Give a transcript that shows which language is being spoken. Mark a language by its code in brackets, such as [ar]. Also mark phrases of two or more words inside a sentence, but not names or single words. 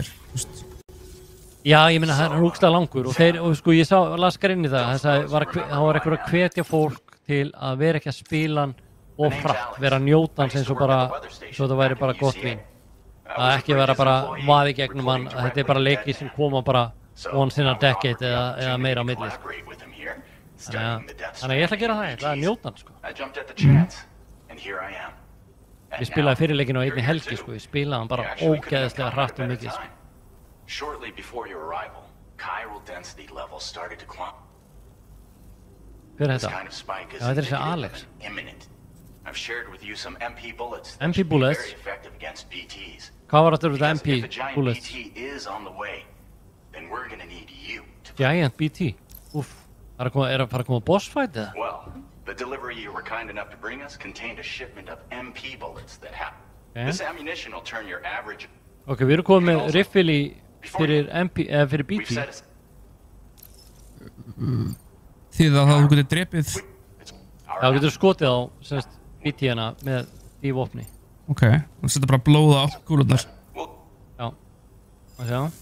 [is] Já, ég meina, það er ógeðslega langur og sko, ég las grein í það, það var eitthvað að hvetja fólk til að vera ekki að spila hann of hratt, vera að njóta hans eins og bara, svo það væri bara gott vín. Að ekki vera bara vaði gegnum hann, að þetta er bara leiki sem koma bara [en] once in a decade [is] eða meira á milli. Þannig að ég ætla að gera það, ég ætla að njóta hann, sko. Ég spilaði fyrirleikinu á einni helgi, sko, ég spilaði hann bara ógeðslega hratt og mikið, sko. [en] Shortly before your arrival, chiral density levels started to climb. [is] Hver er þetta? Já, þetta er þessi Alex. [en] I've shared with you some MP bullets. MP bullets? Very effective against BTs. [is] Hvað var þetta með [en] MP bullets? If a giant BT is on the way, then we're gonna need you to... Giant BT? [is] Úff. Er að fara að koma [en] boss fight [is] eða? [en] Well, the delivery you were kind enough to bring us contained a shipment of MP bullets that happened. This ammunition will turn your average... [is] Ok, við erum komið með riffil í fyrir MP, eða fyrir BT. Því að þú getur drepið... Já, þú getur skotið á, semst, BT-ana með því vopni. Ok, þú setur bara blóða á kúlurnar. Já. Og sjá.